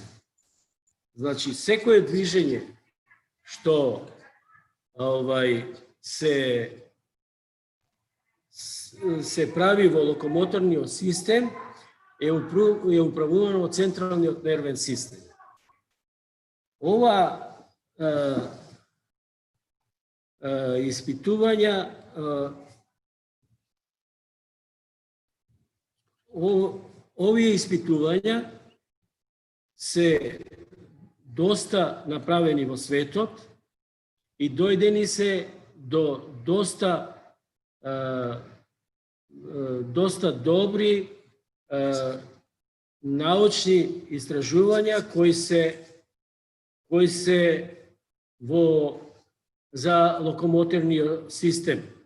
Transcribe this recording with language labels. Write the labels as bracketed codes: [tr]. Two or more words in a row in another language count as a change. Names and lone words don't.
[mk] Значи, секое движење што се прави во локомоторниот систем е управувано од централниот нервен систем. Ова ispituvanja, ovие ispituvanja се доста направени во светот и дојдени се до доста добри научни истражувања кои се за локомотивниот систем.